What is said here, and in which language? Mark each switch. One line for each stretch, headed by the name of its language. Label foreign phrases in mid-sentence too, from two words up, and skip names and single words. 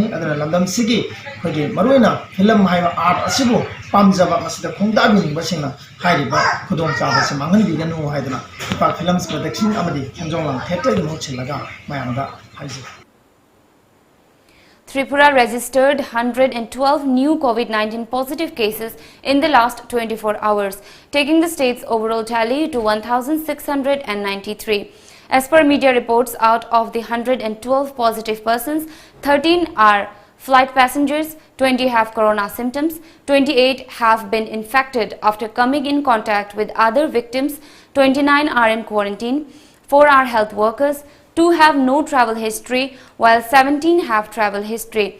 Manipuri: ꯑꯗꯨꯅ ꯂꯝꯗꯝꯁꯤꯒꯤ ꯑꯩꯈꯣꯏꯒꯤ ꯃꯔꯨꯑꯣꯏꯅ ꯐꯤꯂꯝ ꯍꯥꯏꯕ ꯑꯥꯔꯠ ꯑꯁꯤꯕꯨ ꯄꯥꯝꯖꯕ ꯃꯁꯤꯗ ꯈꯣꯡꯗꯥꯕꯤꯅꯤꯡꯕꯁꯤꯡꯅ ꯍꯥꯏꯔꯤꯕ ꯈꯨꯗꯣꯡꯆꯥꯕꯁꯤ ꯃꯥꯡꯍꯟꯕꯤꯒꯅꯨ ꯍꯥꯏꯗꯅ ꯏꯄꯥꯛ ꯐꯤꯂꯝ ꯄ꯭ꯔꯗꯛꯁꯟ ꯑꯃꯗꯤ ꯈꯦꯟꯖꯣꯡꯂꯥꯡ ꯊꯤꯌꯦꯇꯔꯒꯤ ꯃꯍꯨꯠ ꯁꯤꯜꯂꯒ ꯃꯌꯥꯝꯗ ꯍꯥꯏꯖꯩ.
English: Tripura registered 112 new COVID-19 positive cases in the last 24 hours, taking the state's overall tally to 1,693. As per media reports, out of the 112 positive persons, 13 are flight passengers, 20 have corona symptoms, 28 have been infected after coming in contact with other victims, 29 are in quarantine, 4 are health workers, 2 have no travel history, while 17 have travel history.